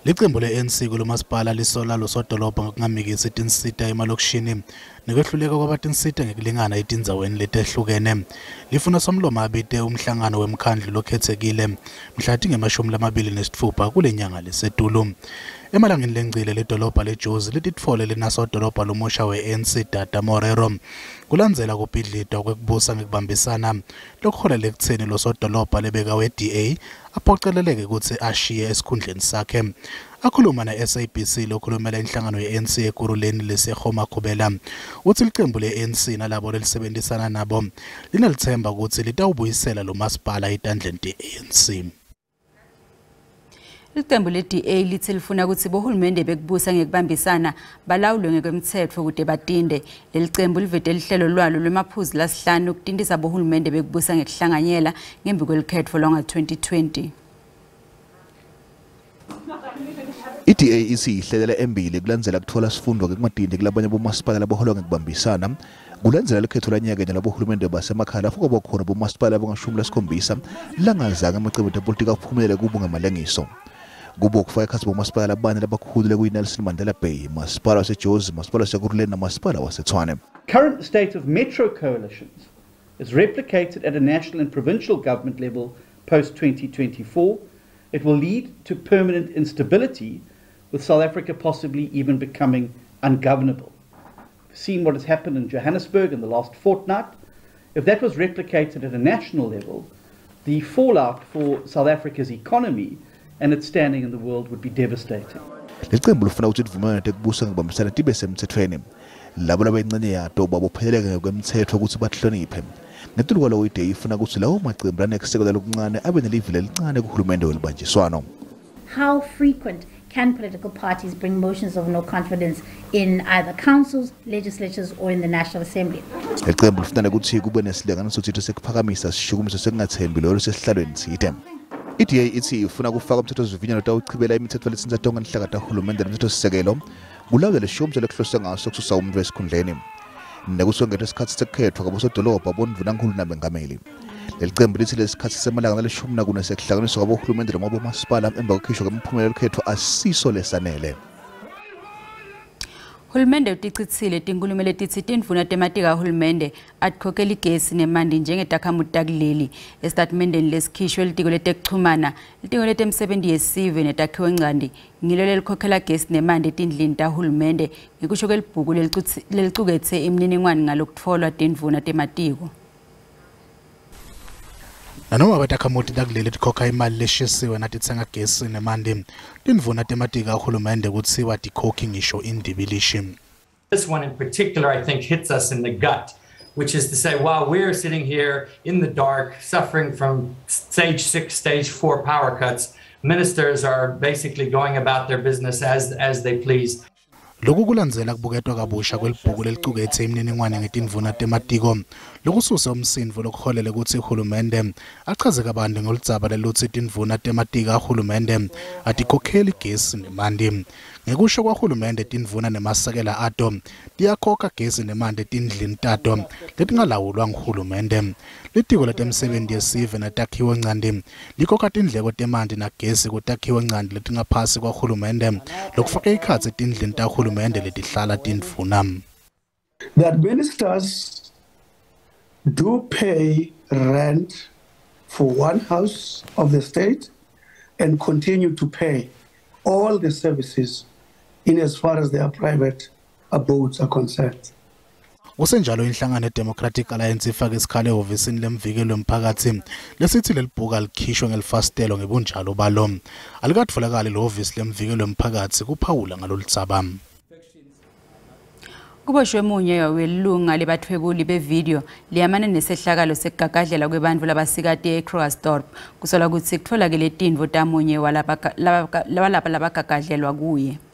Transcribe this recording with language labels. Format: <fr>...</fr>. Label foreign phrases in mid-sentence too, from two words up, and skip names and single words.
<ss>Liqembu le-ANC kulomasipala lisola losodolobha ngokungamikisi itinsita emalokishini nekwehluleka kwabatinsita ngekulingana etinzaweni letehlukene. Lifuna somlomo abite umhlangano wemkhandlu lokhethekile mhla tinge-26 kule nyanga lesetulu. Emalangeni lengcile ledolobha leJozi lititfole linasodolobha lomusha we-ANC Data Morero. Kulandzela kubhidlitwa kwekubusa ngekubambisana lokholela ekutheni losodolobha lebeka we-DA aphoceleleke ukuthi ashiye esikhundleni sakhe. Akhuluma na-SABC lokhulumela inhlangano ye-ANC ekuruleni leseHoma Khubela uthi liqembu le-ANC nalabo lelisebenzisana nabo linalithemba ukuthi litawubuyisela lo masipala etandleni te-ANC. Iqembu le-DA lithi lifuna ukuthi bohulumende bekubusa ngekubambisana balawulwe ngekwemthetho kude batinde. Leli qembu livete lihlelo lwalo lwemaphuzu lasihlanu ukutindisa bohulumende bekubusa ngekuhlanganyela ngembi kwelikhetho lwanga-2020. I-DA isihlelela embili kulandzela kuthola sifundo ngekumatindi kulabanye bomasipala laboholwa ngekubambisana kulandzela likhetho lanyakenya labohulumende basemakhaya futhi kwakhona bomasipala abangashumi langazange amacebo epolitiki aphumelele kubo ngamalengiso. Kubo kufaka ekhatsi bomasipala abane labakhulu kuyi-Nelson Mandela Bay, masipala waseJozi, masipala wasekuruleni namasipala waseTshwane.</ss> <en>Current state of metro coalitions is replicated at a national and provincial government level post-2024. It will lead to permanent instability, with South Africa possibly even becoming ungovernable. We've seen what has happened in Johannesburg in the last fortnight. If that was replicated at a national level, the fallout for South Africa's economy and its standing in the world would be devastating.</en> <ss>Liqembu lifuna ukuthi livumelane tekubusa ngekubambisana tibe semthethweni. Labo labayincane yato babopheleleke ngokwemthetho ukuthi bahloniphe. Ngetuluka lo ide ifuna ukuthi lawo maqembu anekusekela lokuncane abe nelivile elincane kuhulumende welibanjiswano.</ss> <en>How frequent can political parties bring motions of no confidence in either councils, legislatures or in the National Assembly?</en> <ss>Liqembu lifuna ukuthi kube nesilinganiso thitho sekuphakamisa sishukumiso sekungathembi lo sesihlalweni sithe. I-DA ithi ifuna kufaka umthethosivivinyelo tawuchibela imithetho lesinza tonke nihlaka tahulumende nomthethosisekelo kulawula leshomiso lekuhloswe ngaso kususa umuntu esikhundleni. Nekusongela isikhathi sekukhethwa kwabosodolobha bondunankulu nabengameli. Leli qembu lithi lesikhathi semalanga naleshumi nakune sekuhlanganiswa kwabohulumende noma bomasipala emva kokukhishwa kwemiphumela yokhetho asiso lesanele. Hulumende utichithile tinkulumo letithi tindvuna tematika hulumende atikhokhela igesi nemanti njengetakhamuti takuleli. Estatementeni lesikhishwe litiko letekuchumana, litiko letemsebenzi yesive netakhiwo ngcandi ngilo lelikhokhela gesi nemanti etindlini tahulumende ngekusho kwelibhuku lelicuketse imininingwane ngalokutfolwa tindvuna tematiko. Nanoma abatakhamuti takuleli tikhokha imali leshisiwe natitsenga gesi nemanti tindvuna tematika ahulumende kuthiwa tikhokhi ngisho indibilishi.</ss> <en>This one in particular I think hits us in the gut, which is to say while we're sitting here in the dark suffering from stage 6, stage 4 power cuts, ministers are basically going about their business as they please.</en> <ss>Lokhu kulandzela kubuketwa kabusha kwelibhuku lelicuketse imininingwane ngetindvuna tematiko lokususa umsindvo lokholele ukuthi uhulumende achaze kabanti ngoludzaba lelutsi tindvuna tematika ahulumende atikhokheli gesi nemanti. Ngekusho kwahulumende tindvuna nemasekela ato tiyakhokha gesi nemanti etindlini tato letingalawulwa nguhulumende. Litiko letemsebenzi yesive netakhiwo ngcandi likhokha tindleko temanti nagesi kutakhiwo ngcandi letingaphasi kwahulumende lokufaka ikhatsi etindlini tahulumende letihlala tindvuna.</ss> <en>The administrators do pay rent for one house of the state and continue to pay all the services in as far as their private abodes are concerned.</en> <ss>Usenjalo inhlangano Democratic Alliance ifake isikhalo ehhovisini lemvikelo emphakathi lesithi lelibhuku alikhishwe ngelifastelo ngebunjalo balo. Alikatfolakali lehhovisi lemvikelo emphakathi kuphawula ngaloludzaba. Kuboshwe munye welunga lebathwebuli bevideo liyamana nesehlakalo sekugagadlela kwebantfu labasikati eKrugersdorp kusola ukuthi kutfolakele tindvo tamunye walapha labagagadlelwa kuye.</ss>